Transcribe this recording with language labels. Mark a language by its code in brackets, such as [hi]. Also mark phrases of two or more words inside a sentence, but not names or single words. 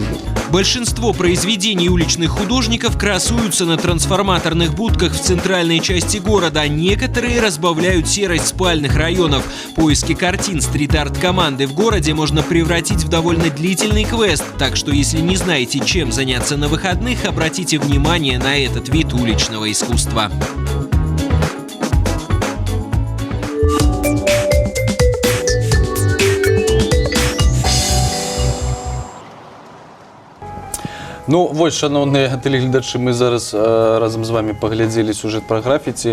[ru] Большинство произведений уличных художников красуются на трансформаторных будках в центральной части города. Некоторые разбавляют серость спальных районов. Поиски картин стрит-арт команды в городе можно превратить в довольно длительный квест. Так что если не знаете, чем заняться на выходных, обратите внимание на этот вид уличного искусства. [be] Ну, вось, шановныя тэлегледачы, мы зараз разам з вами паглядзелі сюжэт пра графіці.